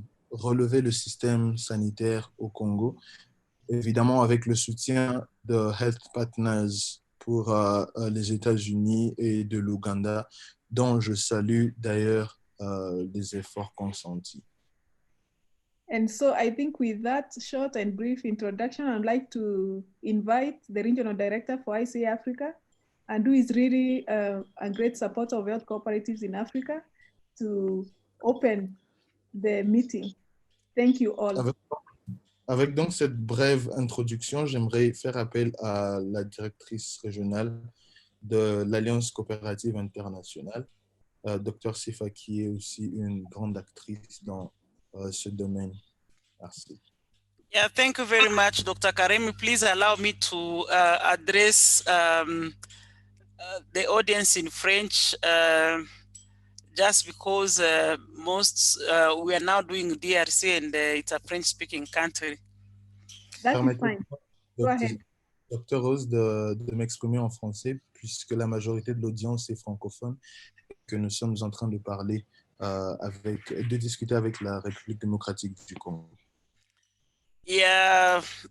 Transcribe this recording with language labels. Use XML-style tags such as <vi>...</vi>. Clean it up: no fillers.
<fr>relever le système sanitaire au Congo, évidemment avec le soutien de Health Partners pour les États-Unis et de l'Ouganda, dont je salue d'ailleurs les efforts consentis.</fr> <en>And so I think with that short and brief introduction, I'd like to invite the Regional Director for ICA-Africa, and who is really a great supporter of health cooperatives in Africa, to open the meeting. Thank you all.</en> <fr>Avec donc cette brève introduction, j'aimerais faire appel à la directrice régionale de l'Alliance coopérative internationale, Dr. Sifa, qui est aussi une grande actrice dans ce domaine. Merci.</fr> <en>Yeah, thank you very much, Dr. Karimi. Please allow me to address the audience in French, just because we are now doing DRC and it's a French-speaking country. That is fine. Go ahead.</en> <fr>Dr. Rose, de m'exprimer en français, puisque la majorité de l'audience est francophone, et que nous sommes en train de parler de discuter avec la République démocratique du Congo. Yeah.</fr>